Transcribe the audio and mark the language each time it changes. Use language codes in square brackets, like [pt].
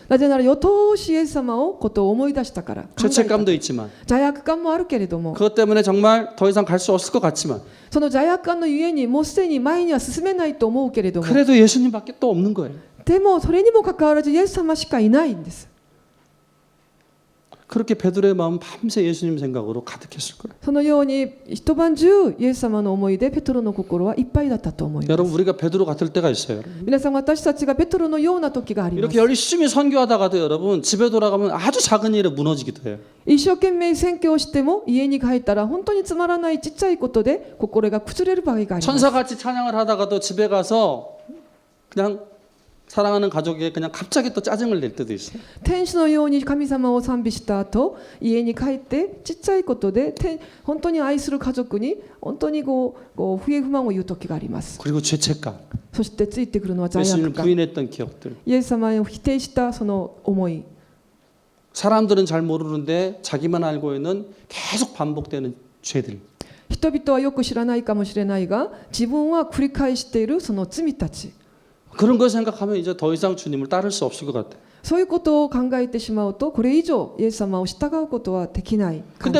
[ja] なぜなら夜通しイエス様をことを思い出したから。考えた [ko] 죄책감도 있지만 [ja] 罪悪感もあるけれども、 [ko] 그것 때문에 정말 더 이상 갈 수 없을 것 같지만 [ja] その罪悪感のゆえにもうすでに前には進めないと思うけれども、 [ko] 그래도 예수님밖에 또 없는 거예요. [ja] でもそれにもかかわらずイエス様しかいないんです。 [ko] 그렇게 베드로의 마음은 밤새 예수님 생각으로 가득했을 거예요. [ja] そのように一晩中イエス様の思いでペトロの心はいっぱいだったと思います。 [ko] 여러분 우리가 베드로 같을 때가 있어요. [ja] 皆さん、私たちがペトロのような時があります。 [ko] 이렇게 열심히 선교하다가도 여러분 집에 돌아가면 아주 작은 일에 무너지기도 해요. [ja] 一生懸命宣教をしても家に帰ったら本当につまらないちっちゃいことで心が崩れる場合があります。 [ko] 천사같이 찬양을 하다가도 집에 가서 그냥 사랑하는 가족에게 그냥 갑자기 또 짜증을 낼 때도 있어요. [ja] 天使のように神様を賛美した後、家に帰ってちっちゃいことで本当に愛する家族に本当に不平不満を言う時があります。 [ko] 그리고 죄책감. [ja] そしてついてくるのは罪 [ko] 예수님을 [ja] 悪感。 [ko] 부인했던 기억들. [ja] イエス様を否定したその思い。 [ko] 사람들은 잘 모르는데 자기만 알고 있는 계속 반복되는 죄들. [ja] 人々はよく知らないかもしれないが、自分は繰り返しているその罪たち。 [ko] 그런 걸 생각하면 이제 더 이상 주님을 따를 수 없을 것 같아요. [ja] そういうことを考えてしまうと、これ以上イエス様を従うことはできない感じ